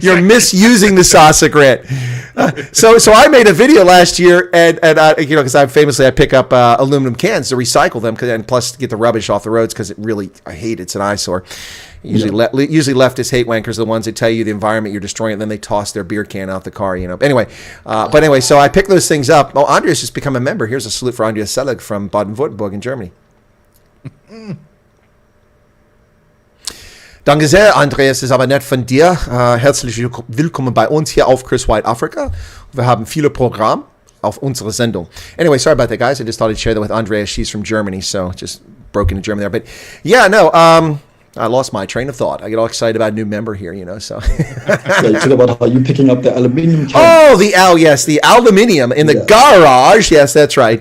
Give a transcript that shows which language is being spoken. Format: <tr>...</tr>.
<en>You're misusing the SASA grant. So I made a video last year, and because I pick up aluminum cans to recycle them, and plus to get the rubbish off the roads, because I hate it's an eyesore. Usually leftists hate wankers, the ones that tell you the environment you're destroying, and then they toss their beer can out the car. Anyway, so I picked those things up. Oh, Andreas just become a member. Here's a salute for Andreas Selig from Baden-Württemberg in Germany.</en> <de>Danke sehr, Andreas, ist aber nett von dir. Herzlich willkommen bei uns hier auf Chris Wyatt Africa. Wir haben viele Programme auf unserer Sendung.</de> <en>Anyway, sorry about that, guys. I just thought I'd share that with Andreas. She's from Germany, so just broke into German there. But yeah, no, I lost my train of thought. I get all excited about a new member here, so. Yeah, you talk about how you picking up the aluminium can. Oh, the aluminium in the garage. Yes, that's right.</en>